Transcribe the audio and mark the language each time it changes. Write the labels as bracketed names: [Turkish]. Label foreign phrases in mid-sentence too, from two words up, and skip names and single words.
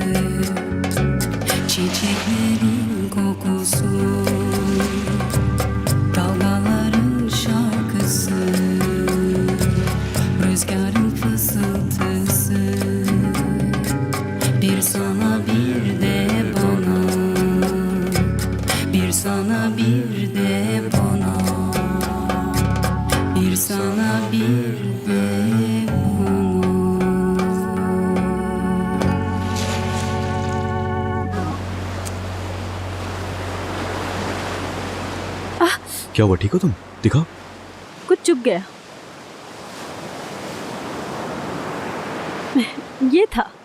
[Turkish] Çiçeklerin kokusu, dalgaların şarkısı, rüzgarın fısıltısı, bir sana bir de bana, bir sana bir de bana, bir sana bir de [Hindi] क्या हुआ, ठीक हो तुम? दिखाओ। कुछ चुप गया। ये था।